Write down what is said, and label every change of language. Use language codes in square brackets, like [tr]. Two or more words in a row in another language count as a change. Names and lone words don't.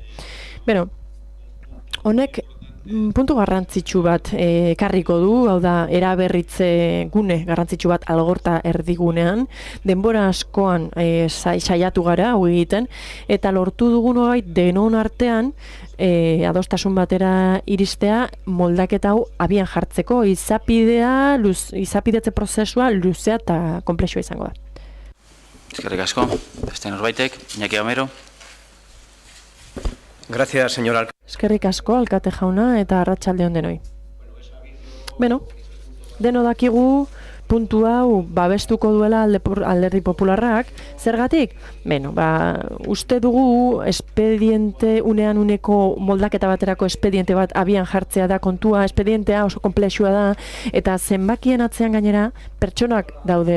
[eu] Beno, honek puntu garrantzitsu bat ekarriko du, hau da, eraberritze gune garrantzitsu bat Algorta erdigunean, denbora askoan saiatu gara hau egiten, eta lortu dugun hori denon artean adostasun batera iristea moldaketa hau abian jartzeko, izapidetze prozesua luzea eta konplexua izango da. Eskerrik asko, beste norbaitek, Iñaki Gamero. [es] Gracias, señor alcalde. [eu] Eskerrik asko, alkate jauna, eta arratsalde on denoi. Beno, deno dakigu puntu hau babestuko duela Alderdi Popularrak, zergatik? Beno, uste dugu espediente unean uneko moldaketa baterako espediente bat abian jartzea da kontua, espedientea oso konplexua da, eta zenbakien atzean gainera pertsonak daude.